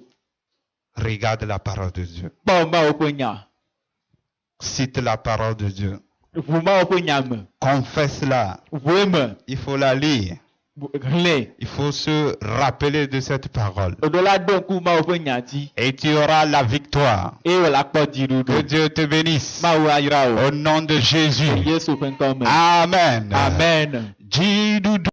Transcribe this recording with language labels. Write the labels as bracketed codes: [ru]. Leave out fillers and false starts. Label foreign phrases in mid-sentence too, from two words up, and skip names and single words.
[fr] Regarde la parole de Dieu. [ee] Kpɔ Mawu ƒe nya. [fr] Cite la parole de Dieu. [ee] Ʋu Mawu ƒe nya me. [fr] Confesse-la. [ee] Ʋue me. [fr] Il faut la lire. [ee] Hlẽ. [fr] Il faut se rappeler de cette parole. [ee] Oɖo la ɖo ŋku Mawu ƒe nya dzi. [fr] Et tu auras la victoire. [ee] Eye wòle akpɔ [fr] Que [ee] dziɖuɖu. [fr] Dieu te bénisse. [ee] Mawu ayra o. [fr] Au nom de Jésus. [ee] Yesu ƒe ŋkɔ me. Amen. Amen. Dziɖuɖu.